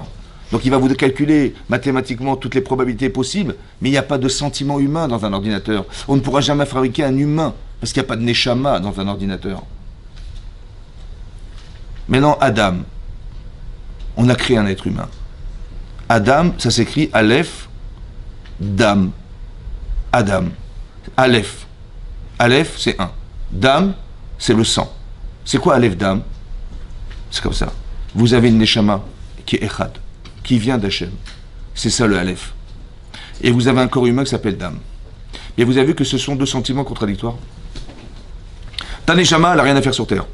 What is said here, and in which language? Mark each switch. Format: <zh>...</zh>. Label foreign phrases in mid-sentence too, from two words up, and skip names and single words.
<fr>Donc il va vous calculer mathématiquement toutes les probabilités possibles, mais il n'y a pas de sentiment humain dans un ordinateur. On ne pourra jamais fabriquer un humain, parce qu'il n'y a pas de neshama dans un ordinateur. Maintenant, Adam. On a créé un être humain. Adam, ça s'écrit</fr> <he>אלף, דם.</he> <fr>Adam. Aleph. Aleph, c'est un. Dam, c'est le sang. C'est quoi</fr> <he>אלף דם?</he> <fr>C'est comme ça. Vous avez une neshama qui est Echad, qui vient d'Hachem. C'est ça le Aleph. Et vous avez un corps humain qui s'appelle Dam. Et vous avez vu que ce sont deux sentiments contradictoires. Ta neshama, elle n'a rien à faire sur terre.</fr>